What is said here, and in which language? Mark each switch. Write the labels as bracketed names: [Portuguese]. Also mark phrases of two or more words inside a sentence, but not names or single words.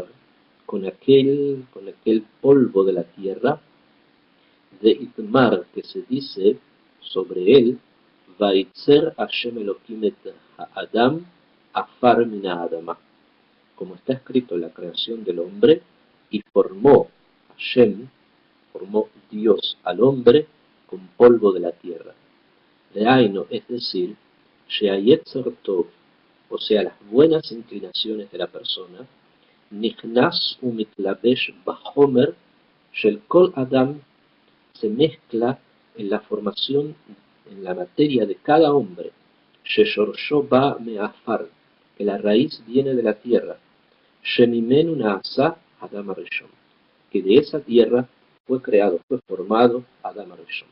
[Spanish] con aquel polvo de la tierra, de Itmar, que se dice sobre él, [Hebrew] וייצר השם אלהים את האדם עפר מן האדמה, [Spanish] como está escrito en la creación del hombre, y formó Dios al hombre con polvo de la tierra. Leaino, es decir, [Hebrew] שהיצר טוב, [Spanish] o sea, las buenas inclinaciones de la persona, [Hebrew] נכנס ומתלבש בחומר של כל אדם, [Spanish] se mezcla en la formación, en la materia de cada hombre, [Hebrew] ששורשו בא מעפר, [Spanish] que la raíz viene de la tierra, [Hebrew] שממנו נעשה אדם הראשון, [Spanish] que de esa tierra fue creado, fue formado Adam Arishon.